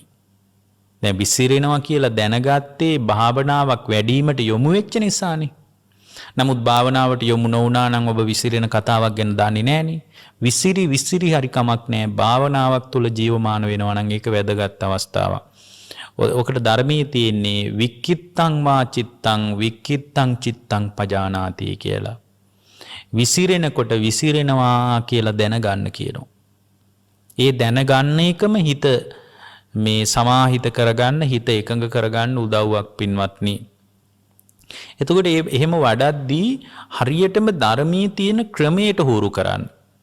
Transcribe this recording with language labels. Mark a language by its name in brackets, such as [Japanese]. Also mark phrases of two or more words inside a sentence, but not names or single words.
[Sinhala] දැන් විසිරෙනවා කියලා දැනගත්තේ භාවනාවක් වැඩිවීමට යොමු වෙච්ච නිසානේ. නමුත් භාවනාවට යොමු නොවුනා නම් ඔබ විසිරෙන කතාවක් ගැන දන්නේ නැහනේ. විසිරි හරි කමක් නැහැ. භාවනාවක් තුල ජීවමාන වෙනවා නම් ඒක වැදගත් අවස්ථාවක්. ඔකට ධර්මයේ තියෙන්නේ [Pali] වික්කිත්තං වා චිත්තං වික්කිත්තං චිත්තං පජානාති [Sinhala] කියලා. විසිරෙනකොට විසිරෙනවා කියලා දැනගන්න කියනවා. ඒ දැනගන්න එකම හිත මේ සමාහිත කරගන්න හිත එකඟ කරගන්න උදව්වක් පින්වත්නි. එතකොට එහෙම වඩද්දී හරියටම ධර්මයේ තියෙන ක්‍රමයට හුරු කරන්න.